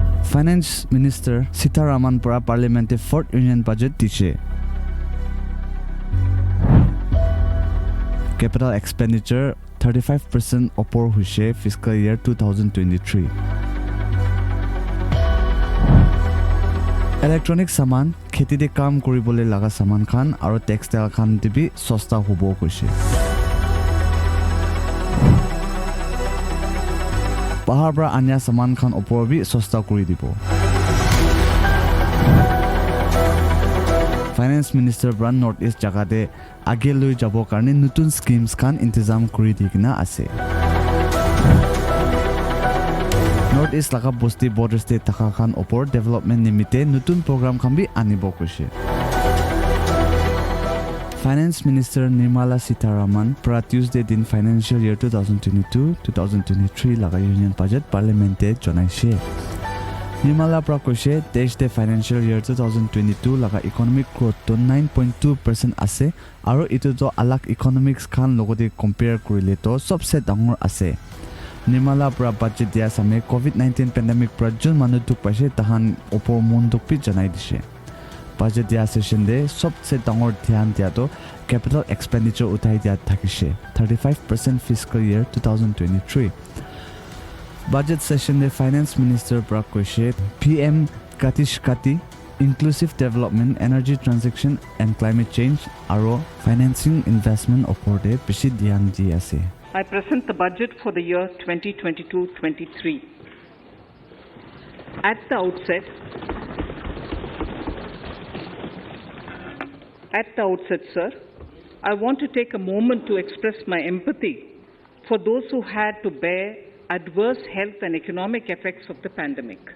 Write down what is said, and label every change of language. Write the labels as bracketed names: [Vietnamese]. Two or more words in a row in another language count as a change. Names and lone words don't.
[Naga Pidgin] Finance Minister Sitharaman para Parliament fourth [English] Union Budget [Naga Pidgin] diche. [English] Capital expenditure [Naga Pidgin] 35% opor huise [English] fiscal year [Naga Pidgin] 2023. Electronic saman kheti de kam koribole laga saman khan aro textile khan dibi sosta hobo koise. Bahar pra anya saman khan opor bi sosta kori dibo. Finance Minister Brand North East jagade age loi jabo karne nutun schemes khan intizam kori dikna ase. North East laga bosti border state taka khan opor development nimite nutun program khan bi anibo koise. Finance Minister Nirmala Sitharaman pra Tuesday din [English] financial year [Naga Pidgin] 2022-2023 laga [English] union budget [Naga Pidgin] parliamente jonaise. Nirmala pra koise desh [English] financial year [Naga Pidgin] 2022 laga [English] economic growth [Naga Pidgin] to 9.2% ase aro itu to alak economics khan logode compare korile to sobse dangor ase. Nirmala pra budget dia same COVID-19 pandemic pra jun manu duk paise tahan opor mon duk pi janai dise. Budget dia session de sobse dangor dhyan dia to [English] capital expenditure [Naga Pidgin] uthai dia thakise 35% [English] fiscal year [Naga Pidgin] 2023. Budget session de Finance Minister pra koise PM Gatishakti, [English] inclusive development, energy transition and climate change [Naga Pidgin] aro [English] financing investment [Naga Pidgin] opor de bishi dhyan di ase. [English] I present the budget for the year 2022-23. At the outset, sir, I want to take a moment to express my empathy for those who had to bear adverse health and economic effects of the pandemic.